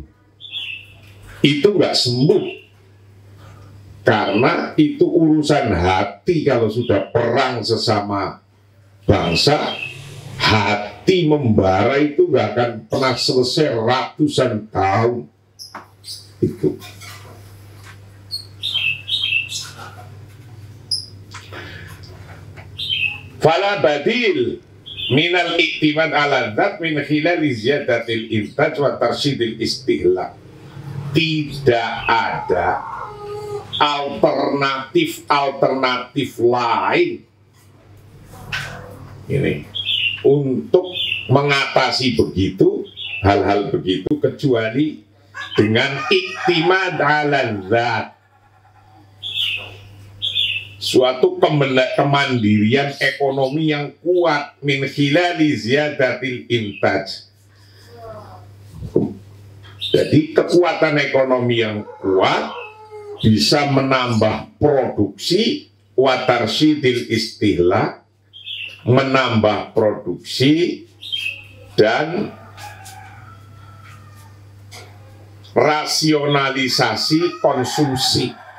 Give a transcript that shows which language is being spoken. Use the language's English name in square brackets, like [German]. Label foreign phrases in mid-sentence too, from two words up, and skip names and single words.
[Indonesian] Itu nggak sembuh. Karena itu urusan hati. Kalau sudah perang sesama bangsa, hati membara itu nggak akan pernah selesai ratusan tahun. Itu. [Arabic] فلا بد من الاعتماد على الذات من خلال زيادة الإنتاج وترشيد الاستهلاك. [Indonesian] Tidak ada alternatif lain ini untuk mengatasi begitu, hal-hal begitu, kecuali dengan [Arabic] الاعتماد على الذات, [Indonesian] suatu kemandirian ekonomi yang kuat, [Arabic] من خلال زيادة الإنتاج. [Indonesian] Jadi kekuatan ekonomi yang kuat bisa menambah produksi, [Arabic] وترشيد الاستهلاك, [Indonesian] menambah produksi dan rasionalisasi konsumsi.